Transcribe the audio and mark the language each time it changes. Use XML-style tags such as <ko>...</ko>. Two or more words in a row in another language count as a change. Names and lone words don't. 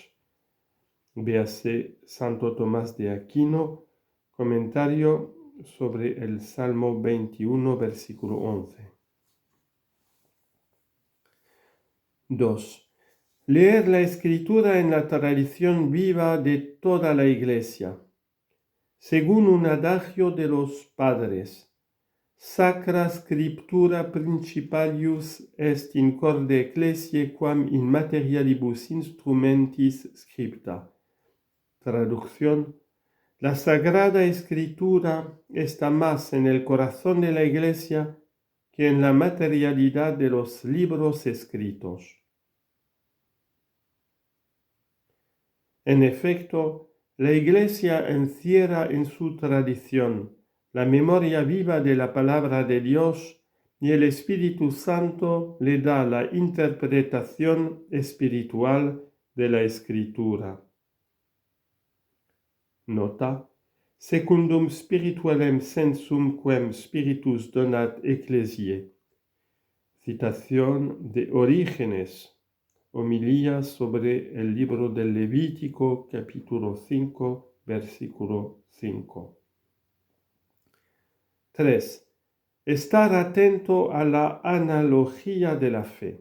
<es>Véase Santo Tomás de Aquino, comentario sobre el Salmo 21, versículo 11. 2. Leer la Escritura en la tradición viva de toda la Iglesia. Según un adagio de los padres,</es> <la>Sacra Scriptura principalius est in corde ecclesiae quam in materialibus instrumentis scripta.</la> <es>Traducción: la Sagrada Escritura está más en el corazón de la Iglesia que en la materialidad de los libros escritos. En efecto, la Iglesia encierra en su tradición la memoria viva de la palabra de Dios y el Espíritu Santo le da la interpretación espiritual de la Escritura.</es> <la>Nota: secundum spiritualem sensum quem Spiritus donat Ecclesiae.</la> <es>Citación de Orígenes. Homilía sobre el libro del Levítico, capítulo 5, versículo 5. 3. Estar atento a la analogía de la fe.</es>